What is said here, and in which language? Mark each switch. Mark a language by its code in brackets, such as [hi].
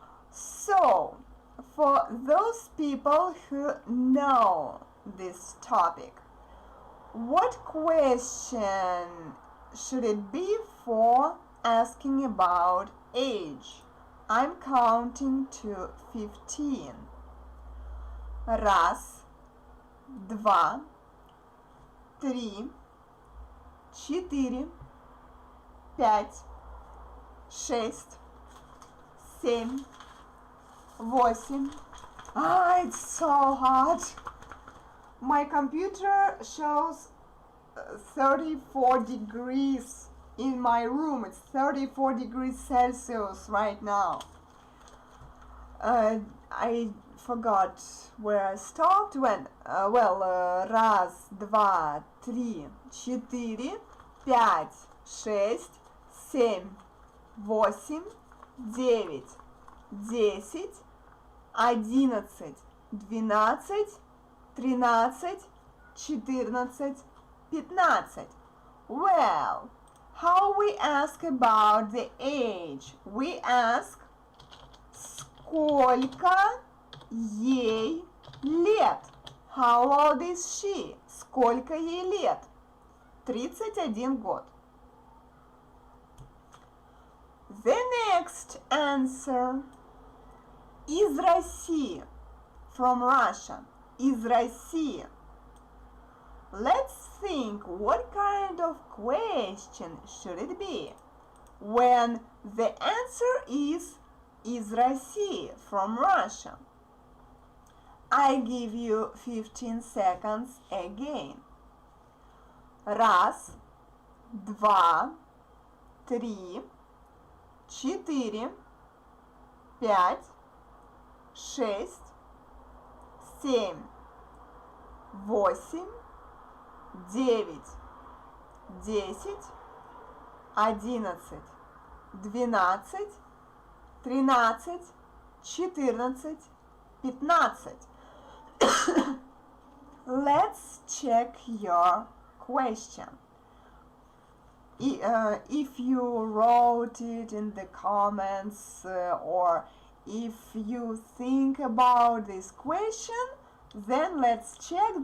[en] So, for those people who know this topic, what question should it be for asking about age? I'm counting to 15. [ru] Раз, два, три, четыре, пять, шесть, семь, восемь. [en] It's so hot. My computer shows 34 degrees in my room. It's 34 degrees Celsius right now. I forgot where I stopped when. [ru] Раз, два, три, четыре, пять, шесть, семь, восемь, девять, 10, 11, 12, 13, 14, 15. [en] Well, how we ask about the age? We ask, [ru] сколько ей лет? [en] How old is she? [ru] Сколько ей лет? 31 год. [en] The next answer. [ru] Из России. [en] From Russia. [ru] Из России. [en] Let's think, what kind of question should it be when the answer is [ru] из России, [en] from Russia? I give you 15 seconds again. [ru] Раз, два, три, четыре, пять, шесть, семь, восемь, 9, 10, 11, 12, 13, 14, 15. [en] Let's check your question. If you wrote it in the comments or if you think about this question, then let's check.